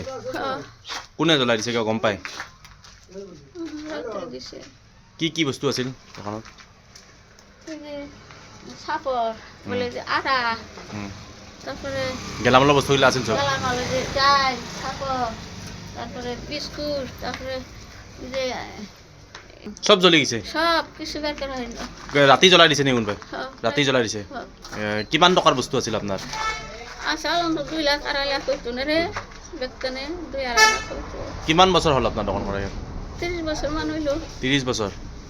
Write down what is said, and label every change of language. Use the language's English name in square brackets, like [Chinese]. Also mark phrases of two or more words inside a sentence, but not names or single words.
[Bangla] হ্যাঁ, [Assamese] কোনে জ্বলাই দিছে কিয় গম পায়? [Bangla] রাত্রে দিছে। [Assamese] কি কি বস্তু আছিল দোকানত? [Bangla] এই যে সাপর, বলে যে আটা, হুম। তারপরে [Assamese] গেলামালৰ বস্তুগুলো আছিল সব? [Bangla] গেলামাল, যে ডাল, সাপর, তারপরে বিস্কুট, তারপরে এই যে সব জ্বলি গেছে? সব কিছু বের করা হইল। [Assamese] ৰাতি জ্বলাই দিছে নি কোনোবাই? [Bangla] হ্যাঁ, [Assamese] ৰাতি জ্বলাই দিছে? [Bangla] হ্যাঁ। [Assamese] কিমান টকাৰ বস্তু আছিল আপোনাৰ? [Bangla] আসাল 2 লাখ 2.5 লাখ হইতো না রে, বেতনে 2.5 লাখ হইতো। [Assamese] কিমান বছৰ হ'ল আপোনাৰ দোকান কৰা? [Bangla] 30 বছর মান হইলো। [Assamese] 30 বছৰ।